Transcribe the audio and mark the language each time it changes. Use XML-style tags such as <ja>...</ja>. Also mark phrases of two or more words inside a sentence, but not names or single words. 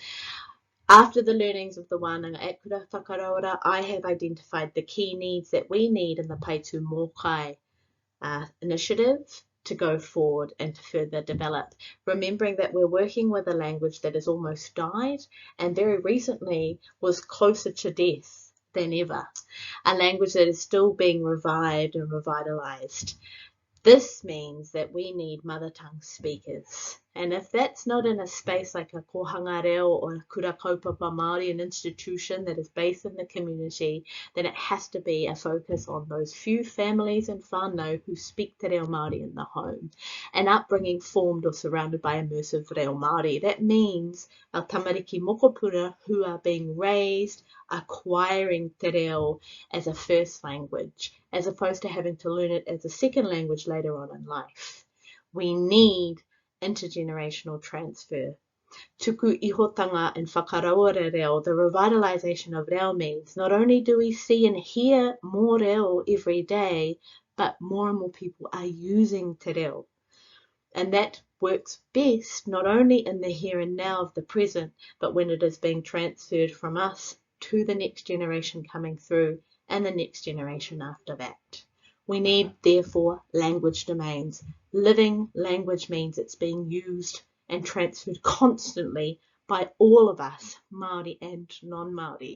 <en>After the learnings of the wānanga at Kura Whakarawara, I have identified the key needs that we need in the Pae Tū Mōkai initiative to go forward and to further develop, remembering that we're working with a language that has almost died and very recently was closer to death than ever, a language that is still being revived and revitalized. This means that we need mother tongue speakers. And if that's not in a space like a</en> <mi>kohanga reo</mi> <en>or a</en> <mi>kura kaupapa Māori,</mi> <en>an institution that is based in the community, then it has to be a focus on those few families and whānau who speak</en> <mi>Te Reo Māori</mi> <en>in the home. An upbringing formed or surrounded by immersive</en> <mi>Reo Māori.</mi> <en>That means our</en> <mi>tamariki mokopuna</mi> <en>who are being raised, acquiring</en> <mi>Te Reo</mi> <en>as a first language, as opposed to having to learn it as a second language later on in life. We need intergenerational transfer.</en> <mi>Tuku ihotanga and whakarawara reo,</mi> <en>the revitalization of reo means not only do we see and hear more reo every day, but more and more people are using</en> <mi>te reo.</mi> <en>And that works best not only in the here and now of the present, but when it is being transferred from us to the next generation coming through and the next generation after that. We need, therefore, language domains. Living language means it's being used and transferred constantly by all of us, Māori and non-Māori.</en>